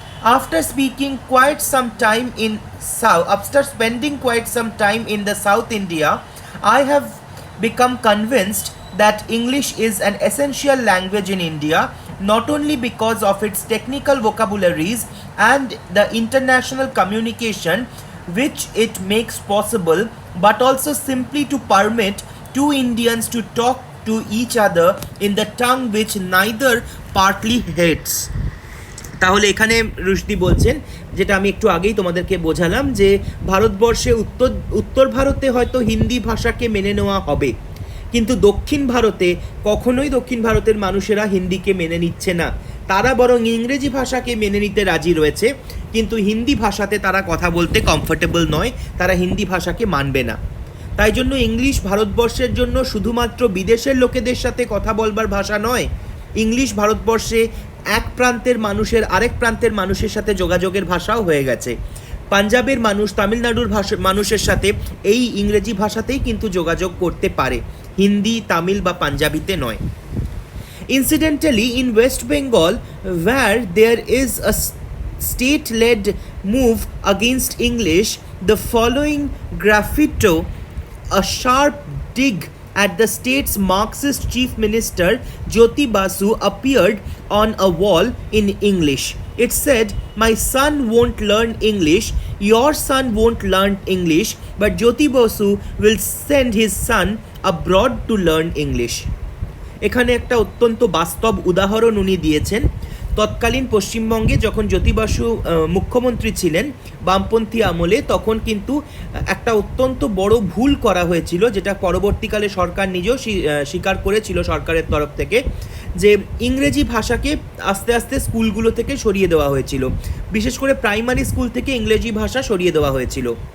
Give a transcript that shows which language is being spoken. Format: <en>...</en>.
<en>After spending quite some time in the South India, I have become convinced that English is an essential language in India, not only because of its technical vocabularies and the international communication which it makes possible, but also simply to permit two Indians to talk to each other in the tongue which neither party hates.</en> <bn>তাহলে এখানে রুশদি বলছেন, যেটা আমি একটু আগেই তোমাদেরকে বোঝালাম, যে ভারতবর্ষে উত্তর ভারতে হয়তো হিন্দি ভাষাকে মেনে নেওয়া হবে, কিন্তু দক্ষিণ ভারতে কখনোই দক্ষিণ ভারতের মানুষেরা হিন্দিকে মেনে নিচ্ছে না, তারা বরং ইংরেজি ভাষাকে মেনে নিতে রাজি রয়েছে, কিন্তু হিন্দি ভাষাতে তারা কথা বলতে কমফোর্টেবল নয়, তারা হিন্দি ভাষাকে মানবে না। তাই জন্য ইংলিশ ভারতবর্ষের জন্য শুধুমাত্র বিদেশের লোকেদের সাথে কথা বলবার ভাষা নয়, ইংলিশ ভারতবর্ষে এক প্রান্তের মানুষের আরেক প্রান্তের মানুষের সাথে যোগাযোগের ভাষাও হয়ে গেছে। পাঞ্জাবের মানুষ তামিলনাড়ুর মানুষের সাথে এই ইংরেজি ভাষাতেই কিন্তু যোগাযোগ করতে পারে, হিন্দি, তামিল বা পাঞ্জাবিতে নয়।</bn> <en>Incidentally, in West Bengal, where there is a state-led move against English, the following graffito, a sharp dig at the state's Marxist chief minister Jyoti Basu, appeared on a wall in English. It said, "My son won't learn English, your son won't learn English, but Jyoti Basu will send his son abroad to learn English."</en> <bn>এখানে একটা অত্যন্ত বাস্তব উদাহরণ উনি দিয়েছেন। তৎকালীন পশ্চিমবঙ্গে যখন জ্যোতি বাসু মুখ্যমন্ত্রী ছিলেন বামপন্থী আমলে, তখন কিন্তু একটা অত্যন্ত বড় ভুল করা হয়েছিল, যেটা পরবর্তীকালে সরকার নিজেও স্বীকার করেছিল সরকারের তরফ থেকে, যে ইংরেজি ভাষাকে আস্তে আস্তে স্কুলগুলো থেকে সরিয়ে দেওয়া হয়েছিল, বিশেষ করে প্রাইমারি স্কুল থেকে ইংরেজি ভাষা সরিয়ে দেওয়া হয়েছিল।</bn>